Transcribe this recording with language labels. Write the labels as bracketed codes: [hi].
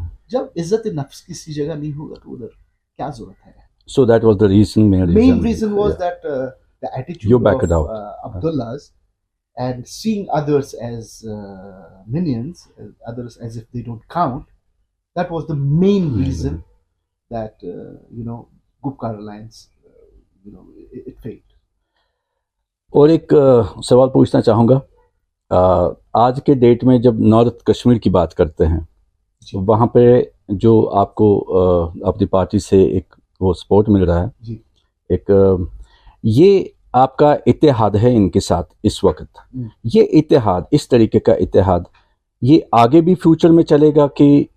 [hi] जब इज्जत नफ्स किसी जगह नहीं होगा तो उधर क्या जरूरत है? [en] So that was the main reason was that the attitude of Abdullah's and seeing others as minions, others as if they don't count. That was the main reason that Gupkar Alliance it failed. [hi] और एक सवाल पूछना चाहूँगा, आज के date में जब north Kashmir की बात करते हैं वहाँ पे जो आपको अपनी पार्टी से एक वो सपोर्ट मिल रहा है जी। एक ये आपका इत्तेहाद है इनके साथ इस वक्त, ये इत्तेहाद, इस तरीके का इत्तेहाद ये आगे भी फ्यूचर में चलेगा कि